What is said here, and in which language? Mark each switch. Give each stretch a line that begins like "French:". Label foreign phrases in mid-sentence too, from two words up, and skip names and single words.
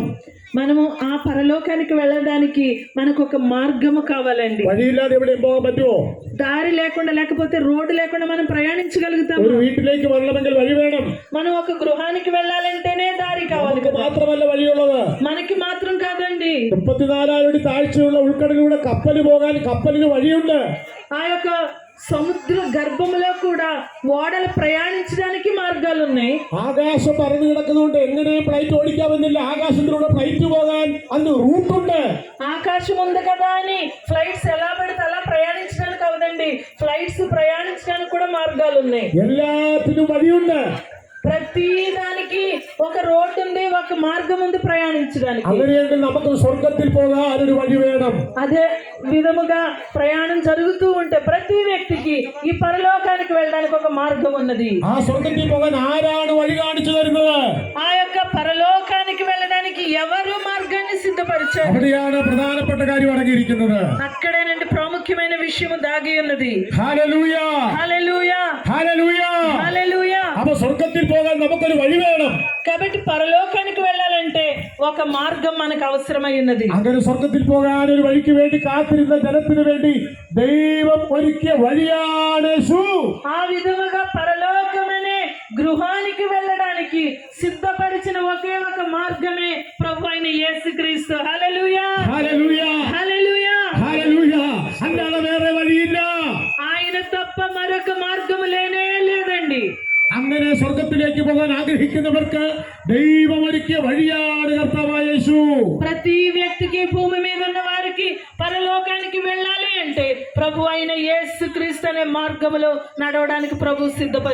Telugu: మనము ఆ పరలోకానికి వెళ్ళడానికి మనకు ఒక మార్గము కావాలండి.
Malayalam: വഴിയില്ലാതെ എവിടെയും പോകാൻ പറ്റുമോ?
Telugu: దారి లేకుండా లేకపోతే రోడ్డు లేకుండా మనం ప్రయాణించగలుగుతాము.
Malayalam: ഒരു വീട്ടിലേക്ക് വരണമെങ്കിൽ വഴി വേണം.
Telugu: మనం ఒక గృహానికి వెళ్ళాలంటేనే దారి కావాలి
Malayalam: നമുക്ക്
Telugu: కదా.
Malayalam: മാത്രമല്ല വഴിയുള്ളത്.
Telugu: మనకి మాత్రం కాదండి.
Malayalam: 34 അടി താഴ്ചയുള്ള ഉൾക്കടലിലൂടെ കപ്പൽ പോകാൻ കപ്പലിന് വഴിയുണ്ട്. ఆ యొక్క సముద్ర గర్భంలో కూడా ఓడలు ప్రయాణించడానికి మార్గాలు ఉన్నాయి. ആകാശം പറന്നു കിടക്കുന്നതുകൊണ്ട് എങ്ങനെ ഫ്ലൈറ്റ് ഓടിക്കാമെന്നില്ല. ആകാശത്തിലൂടെ ഫ്ലൈറ്റ് പോകാൻ അതിന് റൂട്ടുണ്ട്.
Telugu: ఆకాశం ఉంది కదా అని ఫ్లైట్స్ ఎలా పడితే అలా ప్రయాణించడానికి అవదండి. ఫ్లైట్స్ ప్రయాణించడానికి కూడా మార్గాలు ఉన్నాయి.
Malayalam: എല്ലാത്തിനും വഴിയുണ്ട്.
Telugu: ప్రతి దానికి ఒక రోడ్డు ఉంది, ఒక మార్గం ఉంది ప్రయాణించడానికి.
Malayalam: അങ്ങനെയെങ്കിൽ നമുക്ക് സ്വർഗത്തിൽ പോകാൻ ഒരു വഴി വേണം.
Telugu: అదే విధముగా ప్రయాణం జరుగుతూ ఉంటే ప్రతి వ్యక్తికి ఈ పరలోకానికి వెళ్ళడానికి ఒక మార్గం ఉన్నది.
Malayalam: ആ സ്വർഗത്തിൽ പോകാൻ ആരാണ് വഴി കാണിച്ചു തരുന്നത്?
Telugu: ఆ యొక్క పరలోకానికి వెళ్ళడానికి ఎవరు మార్గాన్ని సిద్ధపరిచారు?
Malayalam: അവിടെയാണ് പ്രധാനപ്പെട്ട കാര്യം അടങ്ങിയിരിക്കുന്നത്.
Telugu: అక్కడేనండి ప్రాముఖ్యమైన విషయం దాగి ఉన్నది.
Malayalam: ഹല്ലേലൂയ,
Telugu: హల్లెలూయా,
Malayalam: ഹല്ലേലൂയ.
Telugu: హల్లెలూయా.
Malayalam: അപ്പൊ സ്വർഗത്തിൽ പോകാൻ നമുക്കൊരു വഴി വേണം.
Telugu: కాబట్టి పరలోకానికి వెళ్ళాలంటే ఒక మార్గం మనకు అవసరమై ఉన్నది.
Malayalam: അങ്ങനെ സ്വർഗത്തിൽ പോകാൻ ഒരു വഴിക്ക് വേണ്ടി കാത്തിരുന്ന ജനത്തിന് വേണ്ടി ദൈവം ഒരുക്കിയ വഴിയാണ് യേശു.
Telugu: ఆ విధముగా పరలోకమనే గృహానికి వెళ్ళడానికి సిద్ధపరిచిన ఒకే ఒక మార్గమే ప్రభు అయిన యేసుక్రీస్తు. హల్లెలూయా,
Malayalam: ഹല്ലേലൂയ,
Telugu: హల్లెలూయా.
Malayalam: ഹല്ലേലൂയ. അല്ലാതെ വേറെ വഴിയില്ല.
Telugu: ఆయన తప్ప మరొక మార్గము లేనే లేదండి.
Malayalam: അങ്ങനെ സ്വർഗത്തിലേക്ക് പോകാൻ ആഗ്രഹിക്കുന്നവർക്ക് ദൈവം ഒരുക്കിയ വഴിയാണ് കർത്താവായ യേശു.
Telugu: ప్రతి వ్యక్తికి భూమి మీద ఉన్న వారికి పరలోకానికి వెళ్ళాలి అంటే ప్రభు అయిన యేసుక్రీస్తు అనే మార్గములో నడవడానికి ప్రభు సిద్ధపరి